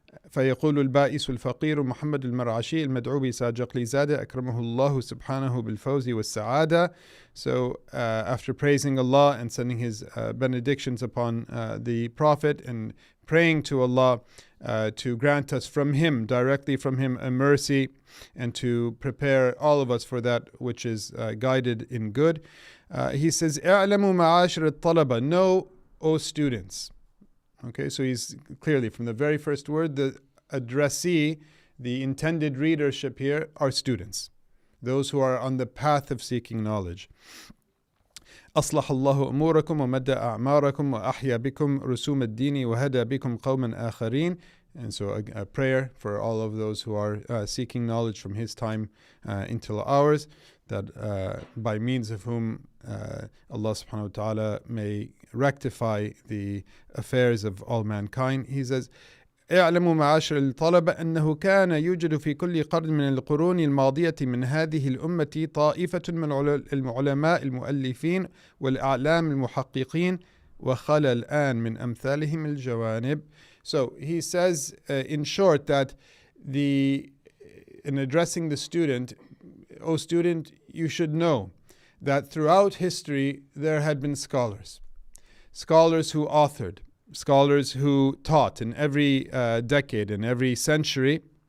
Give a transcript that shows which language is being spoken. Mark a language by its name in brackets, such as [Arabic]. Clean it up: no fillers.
[Arabic] فيقول البائس الفقير محمد المرعشي المدعو بساجقليزادeh أكرمه الله سبحانه بالفوز والسعادة. [English] So after praising Allah and sending his benedictions upon the Prophet and praying to Allah to grant us from him, directly from him, a mercy and to prepare all of us for that which is guided in good, he says, [Arabic] اعلموا معاشر الطلبة, [English] know, O students. Okay, so he's clearly from the very first word, the addressee, the intended readership here are students, those who are on the path of seeking knowledge. [Arabic] أصلح الله أموركم ومد أعماركم وأحيا بكم رسوم الدين وهدى بكم قوما آخرين. [English] And so a prayer for all of those who are seeking knowledge from his time until ours, that by means of whom Allah subhanahu wa ta'ala may rectify the affairs of all mankind. [Arabic] He says, اعلموا معاشر الطلبة أنه كان يوجد في كل قرن من القرون الماضية من هذه الأمة طائفة من العلماء المؤلفين والأعلام المحققين وخلى الآن من أمثالهم الجوانب. [English] So he says in short that in addressing the student, O student, you should know that throughout history there had been scholars who authored, scholars who taught in every decade, in every century,